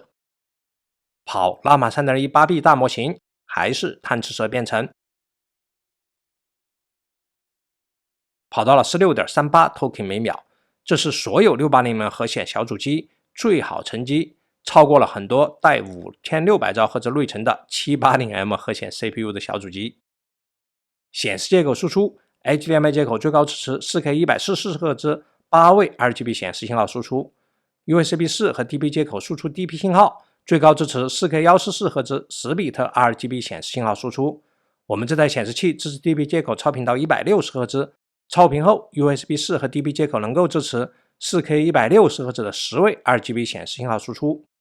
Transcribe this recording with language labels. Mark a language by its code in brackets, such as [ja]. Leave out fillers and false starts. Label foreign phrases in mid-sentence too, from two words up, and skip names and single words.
[zh] 跑 Llama 3.18B 大模型還是贪吃蛇編程，跑到了 16.38 token 每秒，這是所有 680M 核显小主機最好成績，超過了很多帶5600兆赫茲內存的 780M 核显 CPU 的小主機。显示接口输出 HDMI 接口最高支持 4K 144赫茲8位 RGB 显示信號輸出， USB 4和 DP 接口輸出 DP 信號最高支持 4K 144赫茲10比特 RGB 显示信號輸出。我們這台顯示器支持 DP 接口超頻到160赫茲，超頻後 USB 4和 DP 接口能夠支持 4K 160赫茲的10位 RGB 顯示信號輸出。